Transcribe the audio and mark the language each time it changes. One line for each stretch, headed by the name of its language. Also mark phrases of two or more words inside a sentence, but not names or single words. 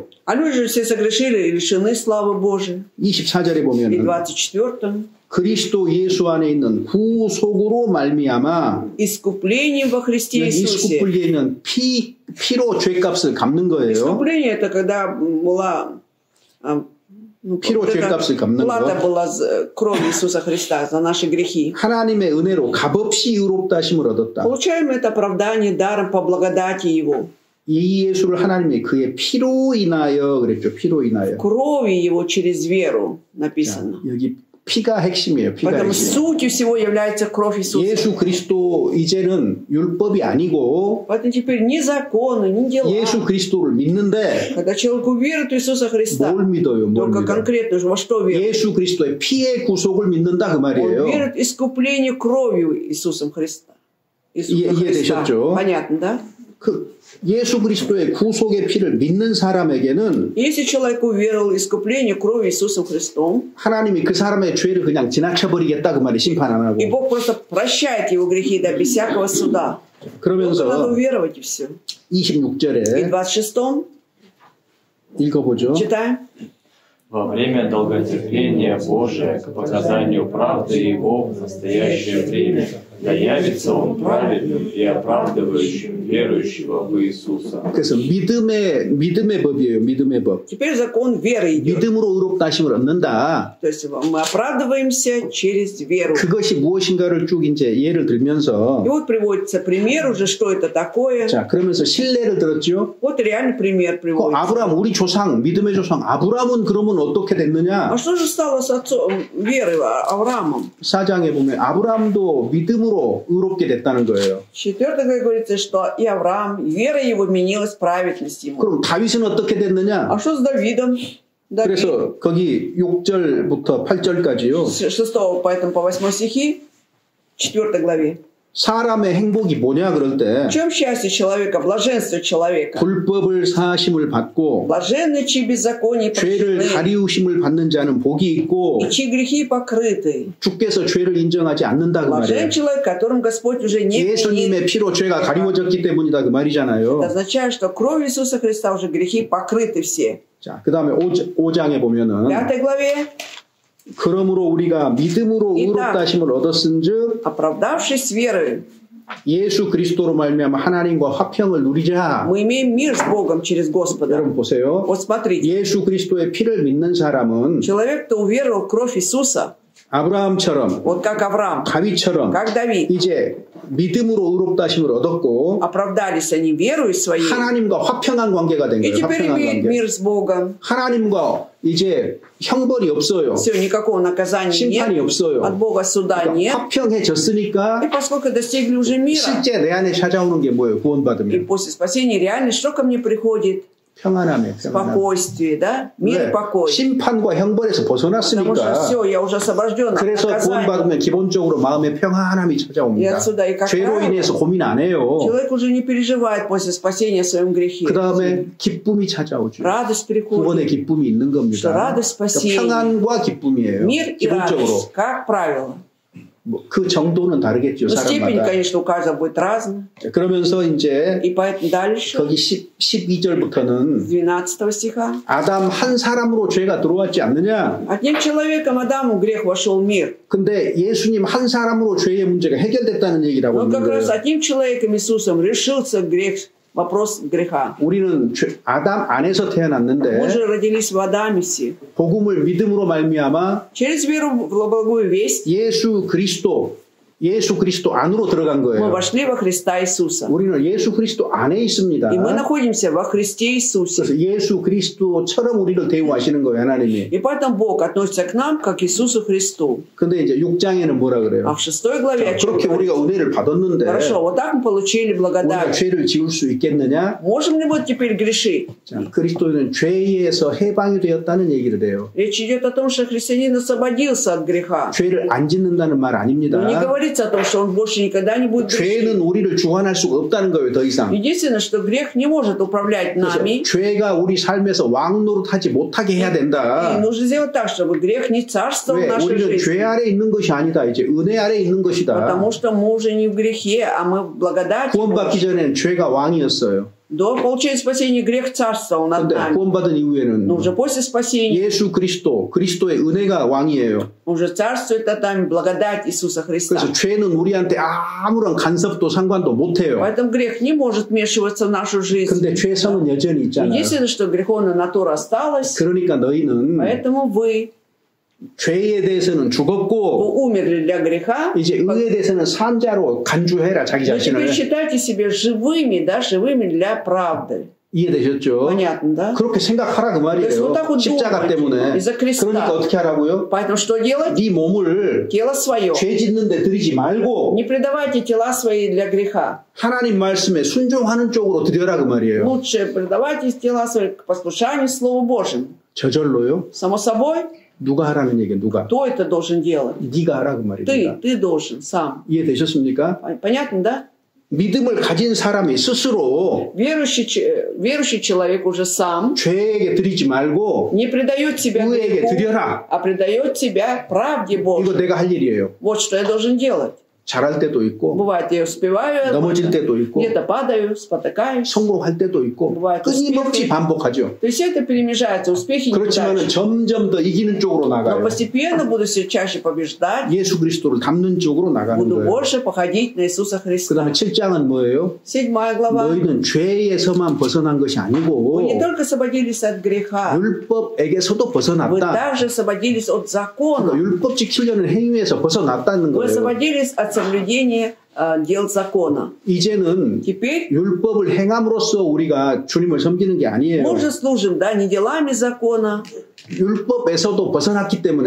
Russian: А люди же все согрешили и лишены славы Божией.
Korean: 24절에
Russian: И
Korean: 보면 24. 그리스도 예수 안에 있는 구속으로 말미암아
Russian: Искуплением во Христе Иисусе.
Korean: 이스쿠플리에는 피로 죄값을 갚는 거예요.
Russian: Искупление это когда была
Korean: 피로 죄값을 갚는
Russian: плата
Korean: 거.
Russian: была кровь Иисуса Христа за наши грехи.
Korean: 하나님의 은혜로 값없이 의롭다 하심을 얻었다.
Russian: Получаем это оправдание даром по благодати Его.
Korean: 이 예수를 하나님이 그의 피로 인하여 그랬죠. 피로 인하여.
Russian: Крови Его через веру написано.
Korean: 여기 피가 핵심이에요. 피가
Russian: Поэтому
Korean: 핵심.
Russian: сутью всего является кровь Иисуса.
Korean: 예수 그리스도 이제는 율법이 아니고
Russian: Поэтому теперь ни законы, ни дела.
Korean: 예수 그리스도를 믿는데
Russian: Когда человек уверует в Иисуса Христа,
Korean: 뭘 믿어요? 뭘
Russian: только
Korean: 믿어요?
Russian: конкретно во что верит?
Korean: 예수 그리스도의 피의 구속을 믿는다 그
Russian: Он
Korean: 말이에요.
Russian: верит в искупление кровью Иисусом Христа. Иисуса Христа.
Korean: 이해되셨죠?
Russian: Понятно, да?
Korean: 그 예수 그리스도의 구속의 피를 믿는 사람에게는
Russian: Если человек уверовал в искупление крови Иисусом Христом,
Korean: 하나님이 그 사람의 죄를 그냥 지나쳐버리겠다 그 말이 심판 안
Russian: и
Korean: 하고.
Russian: Бог просто прощает его грехи, да, без всякого суда. Только надо
Korean: 그러면서
Russian: уверовать и все. И
Korean: 26절에
Russian: в 26-м
Korean: 읽어보죠.
Russian: читаем. Во время долготерпения Божия к показанию правды Его в настоящее время, да явится Он праведным и оправдывающим верующего в Иисуса.
Korean: 그래서 믿음의 법이에요. 믿음의 법.
Russian: Теперь закон веры идет.
Korean: 믿음으로 의롭다 하심을 얻는다.
Russian: То есть мы оправдываемся через веру.
Korean: 그것이 무엇인가를 쭉 이제 예를 들면서
Russian: И вот приводится пример уже, что это такое.
Korean: 자 그러면서 신뢰를 들었죠.
Russian: Вот реальный пример
Korean: 그
Russian: приводится.
Korean: 아브라함 우리 조상 믿음의 조상 아브라함은 그러면 어떻게 됐느냐?
Russian: А что же стало с отцом веры Авраамом?
Korean: 4장에 보면 아브라함도 믿음으로 의롭게 됐다는 거예요.
Russian: В 4 главе говорится, что и Авраам, вера его менялась в праведность ему.
Korean: 그럼 다윗은 어떻게 됐느냐?
Russian: А что с Давидом? Давид
Korean: 그래서 거기 6절부터 8절까지요.
Russian: с 6 поэтому по 8 стихи, 4 главе.
Korean: 사람의 행복이 뭐냐 그럴 때
Russian: В чем счастье человека, блаженство человека?
Korean: 불법을 사하심을 받고
Russian: Блаженны, чьи беззакония
Korean: 죄를
Russian: прощены,
Korean: 가리우심을 받는 자는 복이 있고
Russian: и чьи грехи покрыты.
Korean: 주께서 죄를 인정하지 않는다 그 말이에요.
Russian: Блажен человек, которым Господь уже не
Korean: 예수님의
Russian: винит.
Korean: 피로 죄가 가리워졌기 때문이다 그 말이잖아요.
Russian: Это означает, что кровью Иисуса Христа уже грехи покрыты все.
Korean: 자, 그 다음에 5장에
Russian: В
Korean: 보면은
Russian: 5 главе,
Korean: 그러므로 우리가 믿음으로 의롭다 하심을 얻었은즉
Russian: оправдавшись верою,
Korean: 예수 그리스도로 말미암아 하나님과 화평을 누리자.
Russian: мы имеем мир с Богом через Господа.
Korean: 여러분 보세요.
Russian: Вот смотрите,
Korean: 예수 그리스도의 피를 믿는 사람은
Russian: человек, кто уверовал в кровь Иисуса,
Korean: 아브라함처럼
Russian: вот как Авраам,
Korean: 다윗처럼
Russian: как Давид,
Korean: 이제 믿음으로 의롭다 하심을 얻었고
Russian: оправдались они верою своей,
Korean: 하나님과 화평한 관계가 된
Russian: и
Korean: 거예요.
Russian: теперь
Korean: 화평한
Russian: имеют
Korean: 관계.
Russian: мир с Богом.
Korean: 하나님과 이제 형벌이 없어요.
Russian: Все, никакого наказания
Korean: 심판이
Russian: нет,
Korean: 없어요.
Russian: от Бога суда
Korean: 그러니까
Russian: нет.
Korean: 화평해졌으니까
Russian: И поскольку достигли уже мира,
Korean: 실제 내 안에 찾아오는 게 뭐예요?
Russian: и
Korean: 구원받으면
Russian: после спасения реально, что ко мне приходит?
Korean: 평안함이에요. 평안함.
Russian: Спокойствие, да? Мир и
Korean: 왜?
Russian: покой.
Korean: 심판과 형벌에서
Russian: Потому что
Korean: 벗어났으니까.
Russian: все, я уже освобожден от
Korean: 그래서
Russian: наказания.
Korean: 구원받으면 기본적으로 마음에 평안함이
Russian: И
Korean: 찾아옵니다.
Russian: отсюда, и как
Korean: 죄로
Russian: правило,
Korean: 인해서 고민 안 해요.
Russian: человек уже не переживает после спасения о своем грехе.
Korean: 그 다음에 기쁨이 찾아오죠.
Russian: Радость
Korean: 구원의
Russian: приходит.
Korean: 기쁨이 있는
Russian: Что
Korean: 겁니다.
Russian: радость спасения,
Korean: 평안과 기쁨이에요.
Russian: мир и
Korean: 기본적으로.
Russian: радость, как правило.
Korean: 뭐 그 정도는 다르겠죠.
Russian: Но степень,
Korean: 사람마다.
Russian: конечно, у каждого будет разная.
Korean: 자, 그러면서 이제
Russian: И поэтому дальше,
Korean: 거기 12절부터는
Russian: с 12 стиха.
Korean: 아담 한 사람으로 죄가 들어왔지 않느냐?
Russian: Одним человеком Адаму грех вошел в мир.
Korean: 근데 예수님 한 사람으로 죄의 문제가 해결됐다는 얘기라고
Russian: Но
Korean: 하는
Russian: как раз
Korean: 거예요.
Russian: одним человеком Иисусом решился грех, вопрос греха.
Korean: 우리는 아담 안에서 태어났는데
Russian: Мы же родились в Адамисе.
Korean: 복음을 믿음으로 말미암아
Russian: Через веру в благую весть
Korean: 예수 그리스도 안으로 들어간
Russian: мы
Korean: 거예요.
Russian: вошли во Христа Иисуса.
Korean: 우리는 예수 그리스도 안에 있습니다.
Russian: И мы находимся во Христе Иисусе.
Korean: 그래서 예수 그리스도처럼 우리를 대우하시는 거예요, 하나님이.
Russian: И поэтому Бог относится к нам, как к Иисусу Христу.
Korean: 근데 이제 6장에는 뭐라
Russian: А
Korean: 그래요?
Russian: в 6 главе о чем
Korean: 그렇게 우리가
Russian: говорится?
Korean: 은혜를 받았는데
Russian: Хорошо, вот так мы получили
Korean: 우리가
Russian: благодать.
Korean: 죄를 지을 수 있겠느냐?
Russian: Можем ли вот теперь грешить?
Korean: 자, 그리스도는 죄에서 해방이 되었다는 얘기를 해요.
Russian: Речь идет о том, что христианин освободился от греха.
Korean: 죄를 안 짓는다는 말 아닙니다.
Russian: Но не говорится о том, что он больше никогда не будет грешить.
Korean: 죄는 우리를 주관할 수가 없다는 거예요, 더 이상.
Russian: Единственное, что грех не может управлять
Korean: 그래서
Russian: нами.
Korean: 죄가 우리 삶에서 왕노릇하지 못하게 해야
Russian: И
Korean: 된다.
Russian: нужно сделать так, чтобы грех не царствовал в
Korean: 왜?
Russian: нашей
Korean: 우리는 죄
Russian: жизни.
Korean: 아래 있는 것이 아니다. 이제 은혜 아래 있는 것이다.
Russian: Потому что мы уже не в грехе, а мы в благодати.
Korean: 구원받기 전엔 죄가 왕이었어요.
Russian: До получения спасения грех царствовал над
Korean: 근데
Russian: нами.
Korean: 구원받은 이후에는
Russian: Но уже после спасения
Korean: 예수 그리스도의 은혜가 왕이에요.
Russian: уже царствует над нами благодать Иисуса Христа.
Korean: 그래서 죄는 우리한테 아무런 간섭도 상관도 못해요.
Russian: Поэтому грех не может вмешиваться в нашу жизнь.
Korean: 근데 죄성은 여전히 있잖아요.
Russian: Единственное, что греховная натура осталась,
Korean: 그러니까 너희는
Russian: поэтому вы
Korean: 죄에 대해서는 죽었고
Russian: умерли для греха.
Korean: 이제 의에 대해서는 산 자로 간주해라 자기
Russian: Но теперь
Korean: 자신을.
Russian: считайте себя живыми, да, живыми для правды.
Korean: 이해되셨죠?
Russian: Понятно, да?
Korean: 그렇게 생각하라 그 말이에요. 십자가 때문에. 그러니까 어떻게 하라고요?
Russian: Поэтому что делать?
Korean: 네 몸을
Russian: Тело свое.
Korean: 죄 짓는 데 들이지 말고
Russian: Не предавайте тела свои для греха.
Korean: 하나님 말씀에 순종하는 쪽으로 드려라 그 말이에요.
Russian: Лучше предавайте тела свои к послушанию Слову Божьему.
Korean: 저절로요?
Russian: Само собой.
Korean: 누가 하라는 얘기예요? 누가?
Russian: Кто это должен делать?
Korean: 네가 하라 그 말입니다.
Russian: Ты должен сам.
Korean: 이해되셨습니까?
Russian: Понятно, да?
Korean: 믿음을 가진 사람이 스스로
Russian: верующий человек уже сам
Korean: 죄에게 드리지 말고
Russian: не предает себя
Korean: 의에게
Russian: греху,
Korean: 드려라.
Russian: а предает себя правде
Korean: 이거
Russian: Божьей.
Korean: 내가 할 일이에요.
Russian: Вот что я должен делать.
Korean: 잘할 때도 있고
Russian: Бывает, я успеваю,
Korean: 넘어질 때도 있고
Russian: где-то падаю, спотыкаюсь.
Korean: 성공할 때도 있고
Russian: бывает
Korean: 끊임없이
Russian: успехи.
Korean: 반복하죠.
Russian: То есть это перемежается, успехи и
Korean: 그렇지만
Russian: неудачи.
Korean: 점점 더 이기는 쪽으로
Russian: Но
Korean: 나가요.
Russian: постепенно буду все чаще побеждать,
Korean: 예수 그리스도를 닮는 쪽으로 나가는
Russian: буду
Korean: 거예요.
Russian: больше походить на Иисуса
Korean: 그
Russian: Христа.
Korean: 다음에 7장은 뭐예요?
Russian: 7 глава.
Korean: 너희는 죄에서만 벗어난 것이 아니고
Russian: Вы не только освободились от греха,
Korean: 율법에게서도
Russian: вы
Korean: 벗어났다.
Russian: также освободились от
Korean: 그러니까
Russian: закона.
Korean: 율법 지키려는 행위에서 벗어났다는
Russian: Вы
Korean: 거예요.
Russian: освободились от соблюдения дел закона.
Korean: 이제는
Russian: Теперь
Korean: 율법을 행함으로써 우리가 주님을 섬기는 게 아니에요.
Russian: мы уже служим, да, не делами закона,
Korean: 율법에서도 벗어났기 때문에.